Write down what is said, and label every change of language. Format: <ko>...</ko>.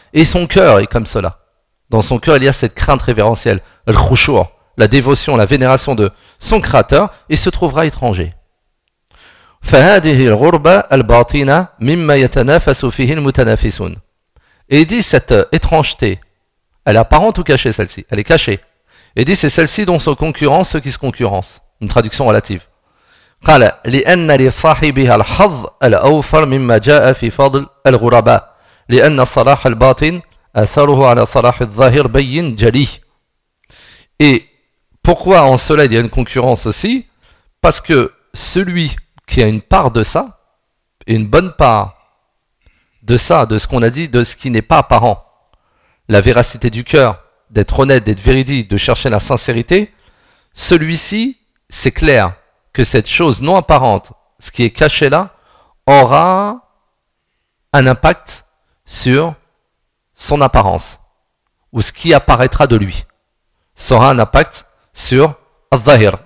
<fr>Et son cœur est comme cela. Dans son cœur, il y a cette crainte révérentielle, الخشوع, la dévotion, la vénération de son créateur, et se trouvera étranger.</fr> <ar>فَهَذِهِ الْغُرْبَةَ الْبَاطِنَةَ مِمَّا يَتَنَافَسُ فِيهِ الْمُتَنَافِسُونَ.</ar> <fr>Et il dit cette étrangeté, elle est apparente ou cachée celle-ci ? Elle est cachée. Et il dit c'est celle-ci dont se concurrencent ceux qui se concurrencent. Une traduction relative.</fr> <ar>قال لأن لصاحبها الحظ الأوفر مما جاء في فضل الغرباء لأن صلاح الباطن Atharuhu ala salah al-zahir bayin jali.</ar> <fr>Et pourquoi en cela il y a une concurrence aussi? Parce que celui qui a une part de ça, une bonne part de ça, de ce qu'on a dit, de ce qui n'est pas apparent, la véracité du cœur, d'être honnête, d'être véridique, de chercher la sincérité, celui-ci, c'est clair que cette chose non apparente, ce qui est caché là, aura un impact sur son apparence, ou ce qui apparaîtra de lui, sera un impact sur al-zahir.</fr>